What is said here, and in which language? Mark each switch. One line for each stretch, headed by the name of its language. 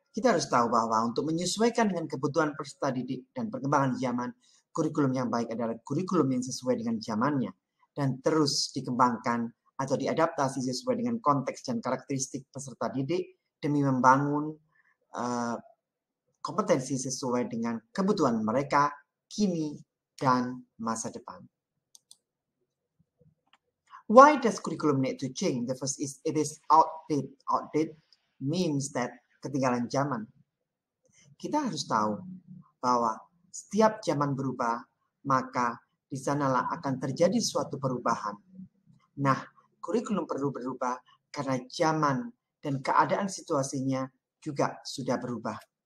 Indonesian: Kita harus tahu bahwa untuk menyesuaikan dengan kebutuhan peserta didik dan perkembangan zaman, kurikulum yang baik adalah kurikulum yang sesuai dengan zamannya dan terus dikembangkan atau diadaptasi sesuai dengan konteks dan karakteristik peserta didik demi membangun kompetensi sesuai dengan kebutuhan mereka kini dan masa depan.
English: Why does curriculum need to change? The first is it is outdated. Outdated means that
Indonesian: ketinggalan zaman. Kita harus tahu bahwa setiap zaman berubah, maka di sanalah akan terjadi suatu perubahan. Nah, kurikulum perlu berubah karena zaman dan keadaan situasinya juga sudah berubah.